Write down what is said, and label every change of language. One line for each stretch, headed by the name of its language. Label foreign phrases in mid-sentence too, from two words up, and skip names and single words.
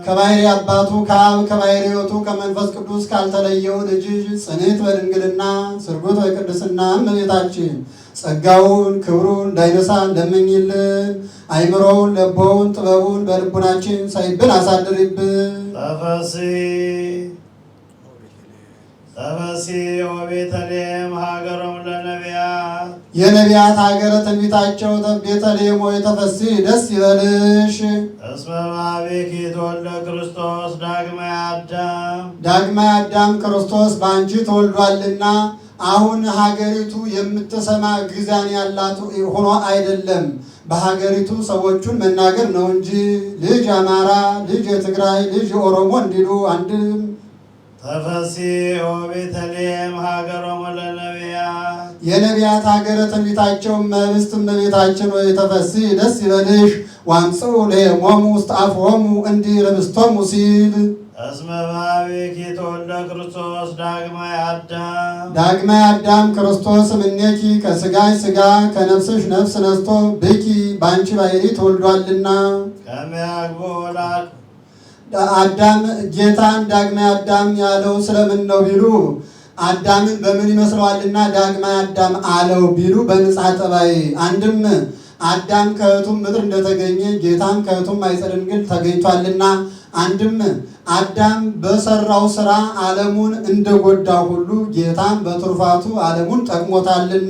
Amharic: ከባሕሪ አባቱ ከአብ ከባሕሪ ሕይወቱ ከመንፈስ ቅዱስ ካልተለየው ልጅሽ ጽንዕት በድንግልና ስርጉት በቅድስና እመቤታችን ጸጋውን ክብሩን እንዳይነሳ ለምኝልን። አይምሮውን ለቦውን ጥበቡን በልቡናችን ሳይብን አሳድሪብን።
Geez: ተፈሲ ወቤተልሔም ሀገሮም ለነቢያት።
Amharic: የነቢያት ሀገረ ትንቢታቸው ቤተልሔም ሆይ ተፈሲ ደስ ይበልሽ።
Geez: እስመ በኀቤኪ ተወልደ ክርስቶስ ዳግማይ አዳም።
Amharic: ዳግማይ አዳም ክርስቶስ በአንቺ ተወልዷልና። አሁን ሀገሪቱ የምትሰማ ግዛን ያላት ሆኖ አይደለም፣ በሀገሪቱ ሰዎቹን መናገር ነው እንጂ ልጅ አማራ፣ ልጅ የትግራይ፣ ልጅ የኦሮሞ እንዲሉ አንድም።
Geez: ተፈሲ ወቤተልሔም ሀገሮሙ ለነቢያት።
Amharic: የነቢያት ሀገረ ትንቢታቸው እመብስት እመቤታችን ሆይ ተፈሲ ደስ ይበልሽ።
Geez: ዋምጽኡ ለሄሞሙ ውስተ አፍሆሙ
Amharic: እንዲል ኅብስቶሙ ሲል
Geez: እስመ በኀቤኪ ተወልደ ክርስቶስ ዳግማይ አዳም።
Amharic: ዳግማይ አዳም ክርስቶስ እምኔኪ ከሥጋሽ ሥጋ ከነፍስሽ ነፍስ ነስቶ ብኪ በአንቺ ባሕሪ ተወልዷልና።
Geez: ከመ ያግቦ ወላድ
Amharic: አዳም ጌታን ዳግማይ አዳም ያለው ስለምን ነው ቢሉ አዳምን በምን ይመስለዋልና ዳግማይ አዳም አለው ቢሉ በንጽሐ ጠባይ። አንድም አዳም ከእህቱም ምድር እንደተገኘ ጌታም ከእህቱም ማኅፀነ ድንግል ተገኝቷልና። አንድም አዳም በሰራው ስራ ዓለሙን እንደጎዳ ሁሉ ጌታም በትሩፋቱ ዓለሙን ጠቅሞታልና።